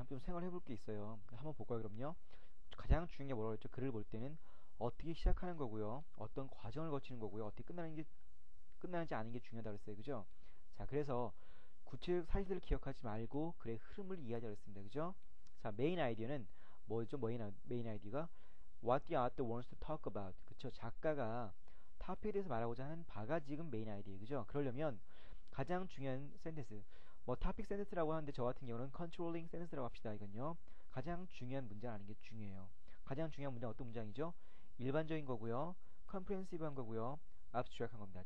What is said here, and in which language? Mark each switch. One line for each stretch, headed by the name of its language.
Korean: 한번 좀 생각해 볼 게 있어요. 한번 볼까요, 그럼요? 가장 중요한 게 뭐라고 했죠? 글을 볼 때는 어떻게 시작하는 거고요, 어떤 과정을 거치는 거고요, 어떻게 끝나는지 아는 게 중요하다고 했어요, 그죠? 자, 그래서 구체적 사실을 기억하지 말고 글의 흐름을 이해하자고 했습니다, 그죠? 자, 메인 아이디어는 뭐죠? 메인 아이디어가
English: What the author wants to talk about.
Korean: 그쵸? 작가가 타픽에 대해서 말하고자 하는 바가 지금 메인 아이디어예요, 그죠? 그러려면 가장 중요한 센텐스, 뭐 타픽 센텐스라고 하는데 저 같은 경우는 컨트롤링 센텐스라고 합시다. 이건요, 가장 중요한 문장 아는 게 중요해요. 가장 중요한 문장 어떤 문장이죠? 일반적인 거고요, 컴프레hensive한 거고요, abstract한 겁니다.